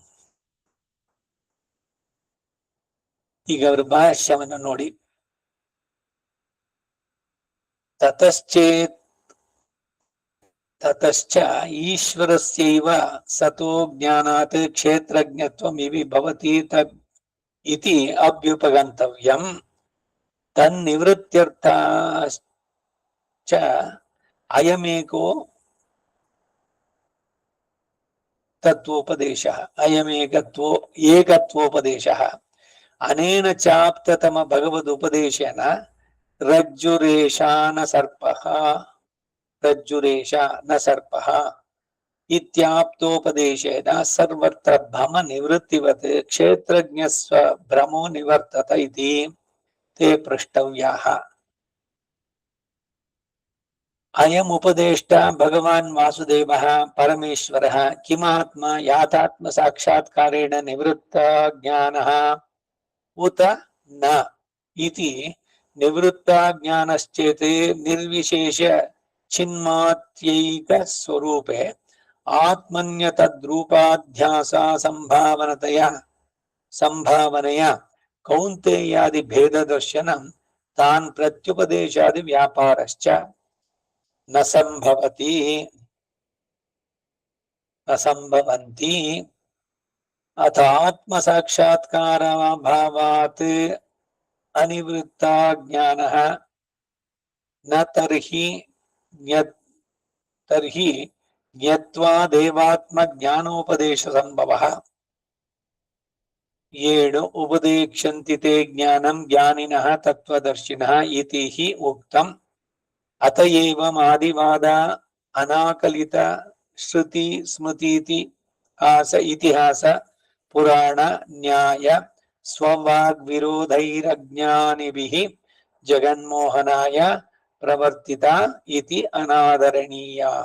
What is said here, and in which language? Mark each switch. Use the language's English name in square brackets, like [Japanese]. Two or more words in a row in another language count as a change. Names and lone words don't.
[Kannada] ಈಗ ಅವರ ಭಾಷ್ಯವನ್ನು ನೋಡಿ. [Sanskrit] ತತಶ್ಚ ಈಶ್ವರಸ್ಯೈವ ಸತೋ ಜ್ಞಾನಾತ್ ಕ್ಷೇತ್ರಜ್ಞತ್ವಂ ಇವಿ ಭವತಿ ಇತಿ ಅಭ್ಯುಪಗಂತವ್ಯಂ ತನ್ನಿವೃತ್ತ್ಯರ್ಥ ಚ ಅಯಮೇಕೋ ತತ್ವೋಪದೇಶಃ ಏಕತ್ವೋಪದೇಶಃ ಅನೇನ ಚಾಪ್ತತಮ ಭಗವದುಪದೇಶೇನ ರಜ್ಜುರೇಶಾನ ಸರ್ಪಃ ಇತ್ಯಾಪ್ತೋಪದೇಶೇನ ಸರ್ವತ್ರ ಭ್ರಮ ನಿವೃತ್ತಿವತ್ ಕ್ಷೇತ್ರಜ್ಞಸ್ವ ಭ್ರಮೋ ನಿವರ್ತತ ಇತಿ ತೇ ಪೃಷ್ಟವ್ಯಾಃ. ಅಯಂ ಉಪದೇಷ್ಟ ಭಗವಾನ್ ವಾಸುದೇವಃ ಪರಮೇಶ್ವರಃ ಕಿಮಾತ್ಮ ಯಾತಾತ್ಮ ಸಾಕ್ಷಾತ್ಕಾರೇಣ ನಿವೃತ್ತ ಜ್ಞಾನಃ ಉತ ನ ಇತಿ ನಿವೃತ್ತ ಜ್ಞಾನಶ್ಚೇತ್ ನಿರ್ವಿಶೇಷ ಚಿನ್ಮಾತ್ಯೈಕ ಸ್ವರೂಪೆ ಆತ್ಮನ್ಯತದ್ರೂಪಾಧ್ಯಾಸ ಸಂಭಾವನೆಯ ಕೌಂತೆಯಾದಿ ಭೇದ ದರ್ಶನಂ ತಾನ್ ಪ್ರತ್ಯುಪದೇಶಾದಿ ವ್ಯಾಪಾರಶ್ಚ ನ ಸಂಭವಂತಿ ಅಥ ಆತ್ಮ ಸಾಕ್ಷಾತ್ಕಾರ ಭಾವಾತ್ ಅನಿವೃತ್ತ ಜ್ಞಾನಃ ನ ತರ್ಹಿ ಜ್ಞತ್ವಾ ಜ್ಞಾನೋಪದೇಶ ಸಂಭವಃ. 7 ಉಪದೇಕ್ಷಂತಿ ತೇ ಜ್ಞಾನಂ ಜ್ಞಾನಿನಃ ತತ್ವದರ್ಶಿನಃ ಇತಿ ಹಿ ಉಕ್ತಂ. ಅತಯೇವ ಆದಿವಾದ ಅನಾಕಲಿತ ಶ್ರುತಿ ಸ್ಮೃತಿ ಇತಿಹಾಸ ಪುರಾಣ ನ್ಯಾಯ ಸ್ವವಾಗ್ವಿರೋಧೈರಜ್ಞಾನಿಭಿಃ ಜಗನ್ಮೋಹನಾಯ ಪ್ರವರ್ತಿತ ಇತಿ ಅನಾದರಣೀಯಾಃ.